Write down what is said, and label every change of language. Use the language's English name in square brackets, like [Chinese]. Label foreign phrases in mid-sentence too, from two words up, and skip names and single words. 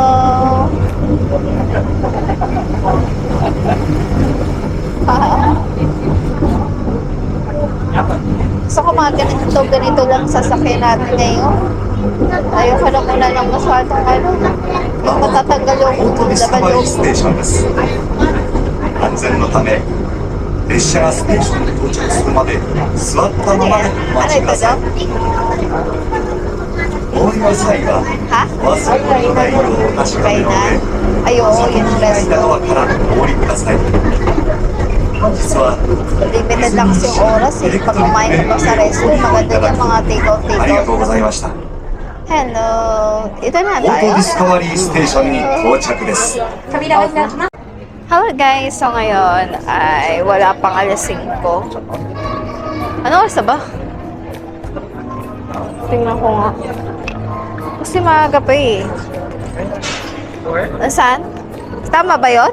[Filipino] Gusto ko mga ganito lang sasakyan natin ngayon. Ayoko na muna ng masyadong yung matatanggal [Japanese] オートディスカバリー [Filipino] yung [Japanese] ステーションです。安全のため列車がステーションに到着するまで座ったままでお待ちください。お降りの際はお忘れのないようお確かめの上、 [Filipino] Ayun, [Japanese] 先 [Filipino] yung [Japanese] に開いた [Filipino] resto. [Japanese] ドアからお降りください。本日は [Filipino] Limited lang kasi yung oras eh. Pag kumain ka pa sa resto, maganda yung mga [Japanese] ありがとうござい [Filipino] take-out. [Japanese] ました。 [Filipino] Hello! Ito na [Japanese] オート [Filipino] tayo. [Japanese] ディスカバリーステーションに到着です。扉を開きます。 [English] Hello guys! [Filipino] So ngayon ay wala pang alas 5. Ano oras na ba? Tingnan ko nga. Kasi maaga pa eh. Nasaan? Tama ba yun?